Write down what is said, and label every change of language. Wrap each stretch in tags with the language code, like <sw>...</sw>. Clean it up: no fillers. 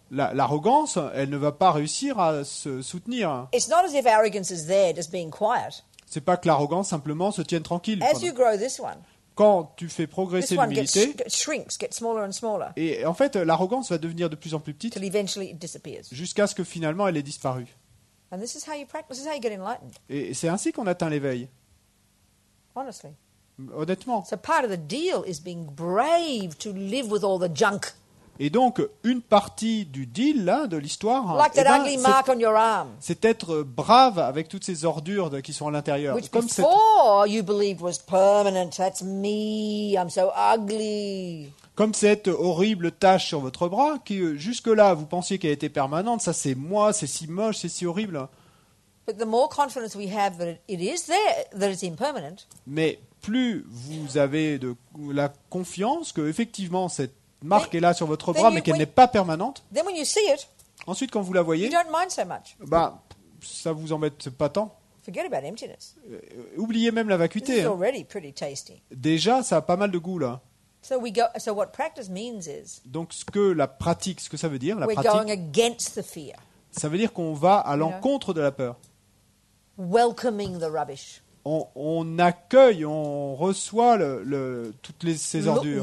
<fr>l'arrogance, elle ne va pas réussir à se soutenir.</fr> <en>It's not as if arrogance is there just being quiet.</en> <fr>C'est pas que l'arrogance simplement se tienne tranquille.</fr> <en>As you grow this one</en> <fr>Quand tu fais progresser l'humilité,</fr> <en>shrinks, gets smaller and smaller,</en> <fr>et en fait l'arrogance va devenir de plus en plus petite</fr> <en>till eventually it disappears.</en> <fr>jusqu'à ce que finalement elle ait disparu.</fr> <en>And this is how you practice. This is how you get enlightened.</en> <fr>Et c'est ainsi qu'on atteint l'éveil,</fr> <en>Honestly.</en> <fr>honnêtement.</fr> <en>So part of the deal is being brave to live with all the junk,</en> <fr>Et donc une partie du deal là, de l'histoire,</fr> <en>like that ugly mark on your arm,</en> <fr>c'est être brave avec toutes ces ordures qui sont à l'intérieur.</fr> <en>which</en> <fr>Comme cette,</fr> <en>before you believed was permanent. That's me. I'm so ugly.</en> <fr>comme cette horrible tache sur votre bras qui jusque-là vous pensiez qu'elle était permanente, ça c'est moi, c'est si moche, c'est si horrible.</fr> <en>But the more confidence we have that it is there, that it's impermanent,</en> <fr>Mais plus vous avez de la confiance que effectivement cette marque est là sur votre bras, mais qu'elle n'est pas permanente,</fr> <en>then when you see it,</en> <fr>ensuite quand vous la</fr> <en>you</en> <fr>voyez,</fr> <en>don't mind so much.</en> <fr>ça vous embête pas tant.</fr> <en>Forget about emptiness.</en> <fr>Oubliez même la</fr> <en>This</en> <fr>vacuité.</fr> <en>is</en> <fr>Hein.</fr> <en>already pretty tasty.</en> <fr>Déjà, ça a pas mal de goût là.</fr> <en>So what practice means is</en> <fr>Donc ce que ça veut dire, la</fr> <en>we're going</en> <fr>pratique,</fr> <en>against the fear,</en> <fr>ça veut dire qu'on va à l'encontre de la peur.</fr> <en>welcoming the rubbish,</en> <fr>On accueille, on reçoit toutes ces ordures.</fr>